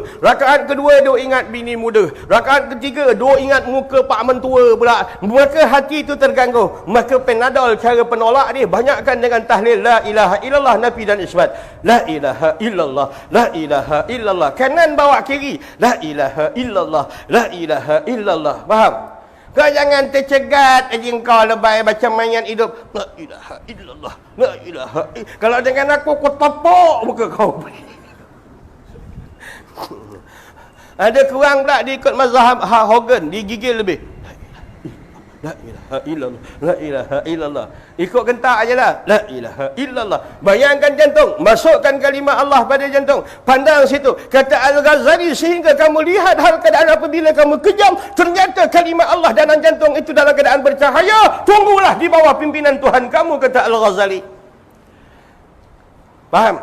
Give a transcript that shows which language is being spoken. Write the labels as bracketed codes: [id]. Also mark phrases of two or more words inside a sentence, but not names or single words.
[ms] Rakaat kedua duk ingat bini muda. Rakaat ketiga duk ingat muka pak mentua pula. Maka hati itu terganggu. Maka Panadol cara penolak dia banyakkan dengan tahlil [ar] لا إله إلا الله, [ms] nafi dan isbat. [ar] لا إله إلا الله لا إله إلا الله. [ms] Kanan bawa kiri, [ar] لا إله إلا الله لا إله إلا الله. [ms] Faham? Kau jangan tercegat aja kau lebay macam mayat hidup. [ar] لا إله إلا الله لا إله إلا الله. [ms] Kalau dengan aku tepuk muka kau. Ada kurang pula dia ikut mazhab Hogan, digigil lebih. [ar] لا إله إلا الله لا إله إلا الله. [ms] Ikut gentak aje lah. [ar] لا إله إلا الله. [ms] Bayangkan jantung, masukkan kalimah Allah pada jantung. Pandang situ. Kata Al-Ghazali, sehingga kamu lihat hal keadaan apabila kamu kejam, ternyata kalimah Allah dalam jantung itu dalam keadaan bercahaya. Tunggulah di bawah pimpinan Tuhan kamu, kata Al-Ghazali. Faham?